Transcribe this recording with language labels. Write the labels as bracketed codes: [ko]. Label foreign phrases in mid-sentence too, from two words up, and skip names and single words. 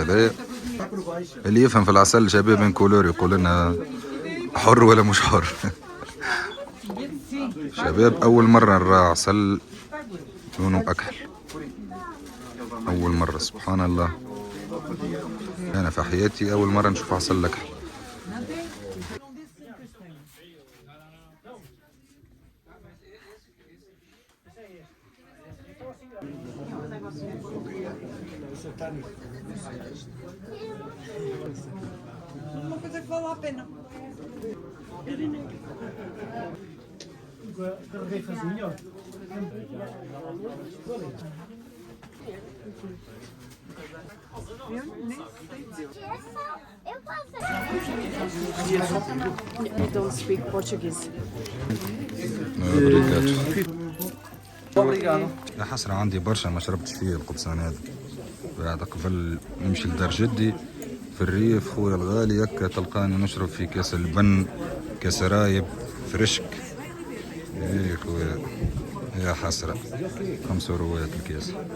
[ar] هذا اللي يفهم في العسل شباب من كولور يقول لنا حر ولا مش حر. شباب أول مرة نرى عسل لونه أكحل، أول مرة سبحان الله. أنا في حياتي أول مرة نشوف عسل أكحل. [pt] Uma coisa que vale a pena. Garrafas melhor. [en] You don't speak Portuguese. [pt] obrigado. [ar] يا حسرة عندي برشا ما شربتش فيه القبصان هذا. بعد قبل نمشي لدار جدي في الريف خويا الغالي يكا تلقاني نشرب في كاس البن، كاس رايب فرشك. ايه خويا يا حسرة 5 روات الكاس.